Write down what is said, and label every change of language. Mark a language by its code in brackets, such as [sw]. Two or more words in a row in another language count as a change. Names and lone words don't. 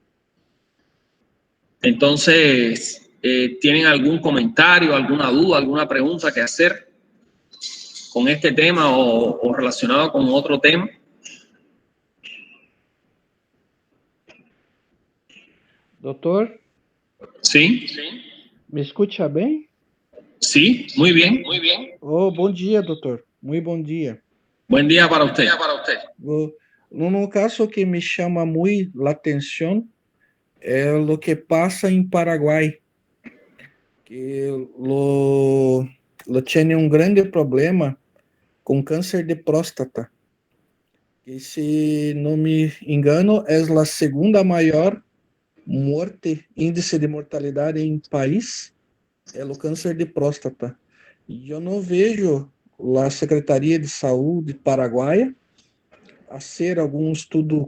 [es] Entonces, ¿tienen algún comentario, alguna duda, alguna pregunta que hacer con este tema o relacionado con otro tema? [pt] Doutor? [es] Sí. [pt] Me escucha bem? [es] Sí, muy bien, muy bien. [pt] Oh, bom dia, doutor. Muito bom dia. [es] Buen día para usted. [pt] No caso que me chama muito a atenção é o que passa em Paraguai, que [es] lo tiene [pt] um grande problema com câncer de próstata. E se não me engano, é a segunda maior índice de mortalidade em país, é o câncer de próstata. E eu não vejo a Secretaria de Saúde paraguaia a ser algum estudo